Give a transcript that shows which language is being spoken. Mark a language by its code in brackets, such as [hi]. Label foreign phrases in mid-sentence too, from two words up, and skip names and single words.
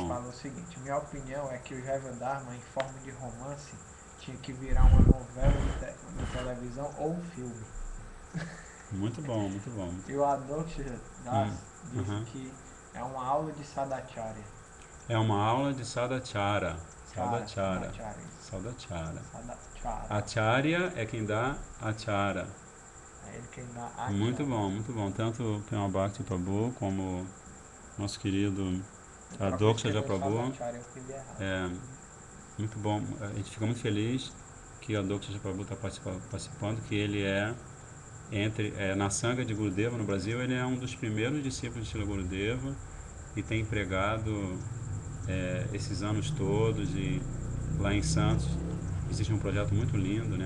[pt] Ele fala o seguinte: minha opinião é que o Jaiva Dharma, em forma de romance, tinha que virar uma novela de televisão ou um filme. Muito bom, muito bom. E o Adoksha Das disse que É uma aula de Sadacharya. É uma aula de Sadachara. Sadachara. Sadacharya. Sadachara. Acharya é quem dá Achara. É ele quem dá Achara. Muito bom, muito bom. Tanto Prema Bhakti Prabhu como nosso querido Adoksha Prabhu. É muito bom. A gente fica muito feliz que a Adoksha Prabhu está participando, que ele é na Sangha de Gurudeva no Brasil, ele é um dos primeiros discípulos de Srila Gurudeva e tem pregado esses anos todos, e lá em Santos existe um projeto muito lindo, né?